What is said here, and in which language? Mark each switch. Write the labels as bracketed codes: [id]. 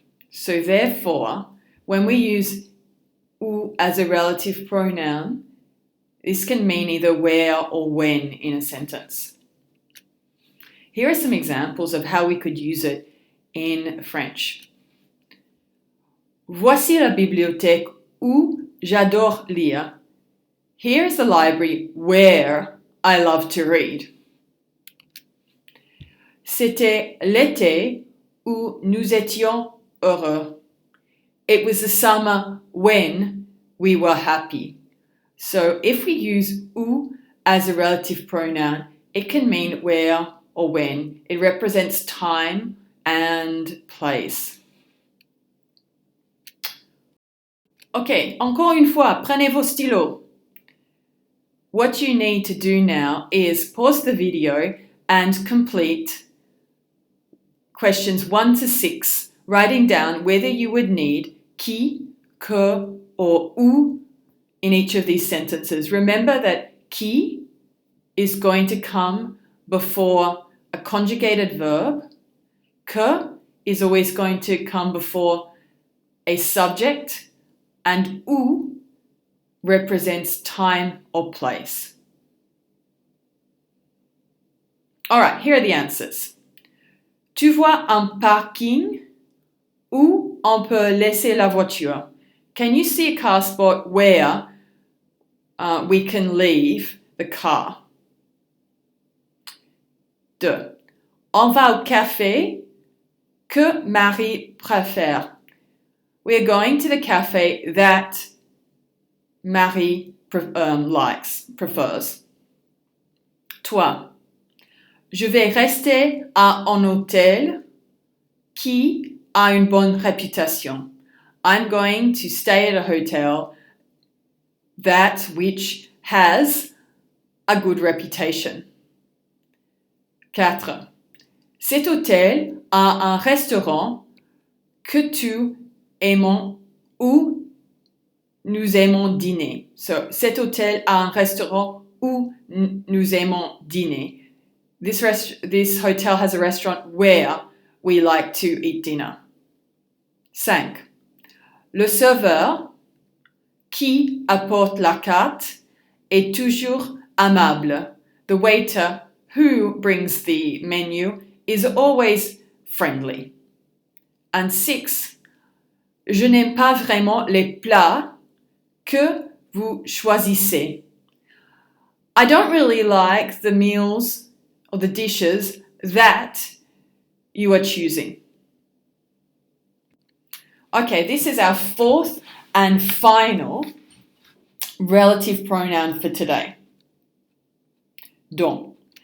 [en] So therefore, when we use ou as a relative pronoun, this can mean either where or when in a sentence. Here are some examples of how we could use it in French. [fr] Voici la bibliothèque où j'adore lire. [en] Here is the library where I love to read. [fr] C'était l'été où nous étions heureux. [en] It was the summer when we were happy. So if we use où as a relative pronoun, it can mean where or when. It represents time and place. [fr] Ok, encore une fois, prenez vos stylos. [en] What you need to do now is pause the video and complete questions 1 to 6, writing down whether you would need qui, que, or où in each of these sentences. Remember that qui is going to come before a conjugated verb. Que is always going to come before a subject, and où represents time or place. All right, here are the answers. [fr] Tu vois un parking où on peut laisser la voiture? [en] Can you see a car spot where we can leave the car? 2. [fr] On va au café que Marie préfère. [en] We're going to the cafe that Marie prefers. 3. [fr] Je vais rester à un hôtel qui a une bonne réputation. [en] I'm going to stay at a hotel which has a good reputation. 4. [fr] Cet hôtel a un restaurant que tu aimons où nous aimons dîner. So, cet hôtel a un restaurant où nous aimons dîner. [en] This hotel has a restaurant where we like to eat dinner. 5. [fr] Le serveur qui apporte la carte est toujours aimable. [en] The waiter who brings the menu is always friendly. And 6. [fr] Je n'aime pas vraiment les plats que vous choisissez. [en] I don't really like the meals or the dishes that you are choosing. Okay, this is our fourth and final relative pronoun for today. Dont.